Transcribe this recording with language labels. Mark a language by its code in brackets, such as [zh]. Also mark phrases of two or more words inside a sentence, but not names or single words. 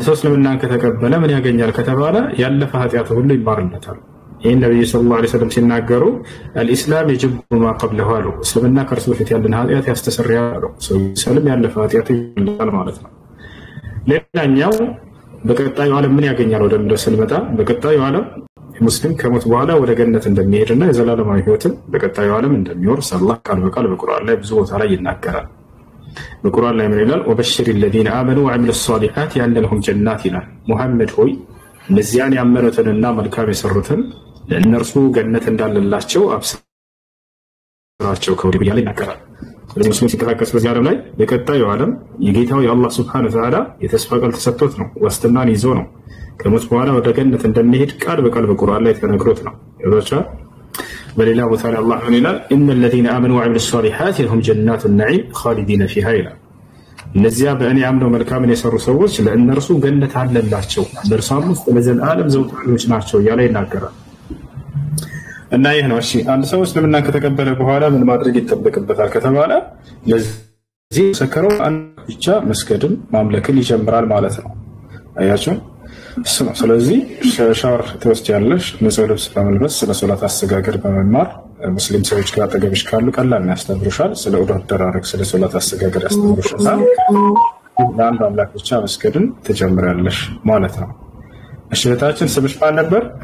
[am] ሰው እስልምናን ከተቀበለ ምን ያገኛል ከተባለ ያለፈ ኃጢአቱ ሁሉ ይማርለታል። ይህን ነብዩ [ar] صلى الله عليه وسلم [am] ሲናገሩ [ar] الإسلام يجب ما قبله [am] አሉ። እስልምና ከእርሱ በፊት ያለን ኃጢአት ያስተሰርያል አሉ። ሰው ሰልም ያለፈ ኃጢአቱ ይመለሳል ማለት ነው። ሌላኛው በቀጣዩ ዓለም ምን ያገኛል ወደ ምድር ስንመጣ በቀጣዩ ዓለም ሙስሊም ከሞት በኋላ ወደ ገነት እንደሚሄድና የዘላለማዊ ህይወትን በቀጣዩ ዓለም እንደሚወርስ አላህ ቃል በቃል በቁርአን ላይ ብዙ ቦታ ላይ ይናገራል። በቁርአን ላይ ምን ይላል? [ar] وبشر الذين آمنوا وعملوا الصالحات أن لهم جنات [am] ይላል። ሙሐመድ ሆይ እነዚያን ያመኑትንና መልካም የሰሩትን ለእነርሱ ገነት እንዳለላቸው አብስራቸው ከወዲሁ እያለ ይናገራል። ሙስሊም ሲንቀሳቀስ በዚህ ዓለም ላይ በቀጣዩ ዓለም የጌታው የአላህ [ar] سبحانه وتعالى [am] የተስፋ ቃል ተሰጥቶት ነው፣ ዋስትናን ይዞ ነው ከሞት በኋላ ወደ ገነት እንደሚሄድ ቃል በቃል በቁርአን ላይ ተነግሮት ነው። ይወጣ በሌላ ቦታ ላይ አላህ ምን ይላል? [ar] إن الذين آمنوا وعملوا الصالحات لهم جنات النعيم خالدين فيها [am] ይላል። እነዚያ በእኔ አምነው መልካምን የሰሩ ሰዎች ለእነርሱ ገነት አለላቸው በእርሷም ውስጥ ለዘላለም ዘውታሪዎች ናቸው እያለ ይናገራል። እና ይህ ነው። እሺ አንድ ሰው እስልምናን ከተቀበለ በኋላ ምን ማድረግ ይጠበቅበታል ከተባለ ለዚህ ሰከረው ብቻ መስገድን ማምለክን ይጀምራል ማለት ነው። አያችሁ እሱ ነው። ስለዚህ ሻወር ትወስጃለሽ፣ ንጹህ ልብስ በመልበስ ስለ ሶላት አሰጋገድ በመማር ሙስሊም ሰዎች ጋር አጠገብሽ ካሉ ቀላል ነው ያስተምሩሻል። ስለ ኡዱ አደራረግ፣ ስለ ሶላት አሰጋገድ ያስተምሩሻል። ለአንድ አምላክ ብቻ መስገድን ትጀምሪያለሽ ማለት ነው። እሺ እህታችን ስምሽ ማን ነበር?